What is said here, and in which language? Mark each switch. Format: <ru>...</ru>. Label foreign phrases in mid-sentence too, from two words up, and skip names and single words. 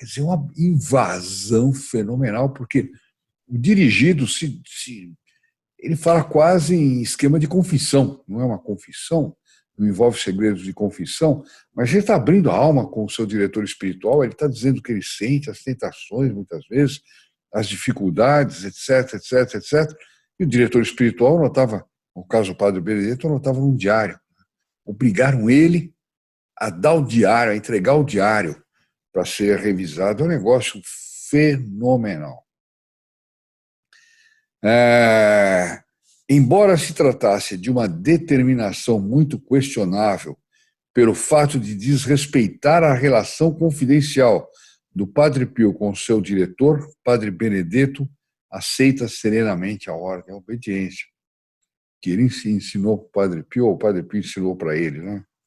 <pt>Quer dizer, uma invasão fenomenal, porque o dirigido ele fala quase em esquema de confissão, não é uma confissão, não envolve segredos de confissão, mas ele está abrindo a alma com o seu diretor espiritual, ele está dizendo o que ele sente, as tentações, muitas vezes, as dificuldades, etc, etc, etc. E o diretor espiritual notava, no caso do padre Benedetto, notava num diário. Obrigaram ele a dar o diário, a entregar o diário para ser revisado. É um negócio fenomenal. Embora se tratasse de uma determinação muito questionável pelo fato de desrespeitar a relação confidencial do Padre Pio com seu diretor, Padre Benedetto aceita serenamente a ordem, a obediência, que ele ensinou para o Padre Pio, ou o Padre Pio ensinou para ele, né?</pt>